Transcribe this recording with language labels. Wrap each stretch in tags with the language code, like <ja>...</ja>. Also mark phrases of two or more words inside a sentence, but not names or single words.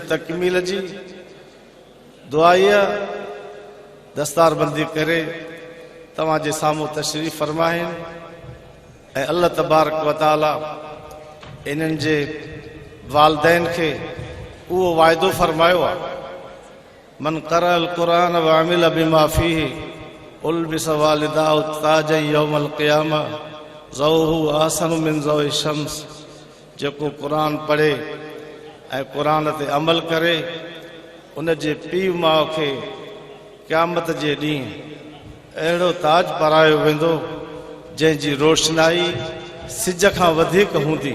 <sd>तकमील जी दुआईअ दस्तारबंदी करे तव्हांजे साम्हूं तशरीफ़ फरमाइनि ऐं</sd> <ar>الله تبارك وتعالى</ar> <sd>इन्हनि जे वालिदैन खे उहो वाइदो फरमायो आहे,</sd> <ar>من قرأ القرآن وعمل بما فيه ألبس والداه تاجا يوم القيامة ضوؤه أحسن من ضوء الشمس.</ar> <sd>जेको क़ुरान पढ़े ऐं क़ुरान ते अमल करे उन जे पीउ माउ खे क़यामत जे ॾींहुं अहिड़ो ताज पारायो वेंदो जंहिंजी रोशनाई सिज खां वधीक हूंदी।</sd>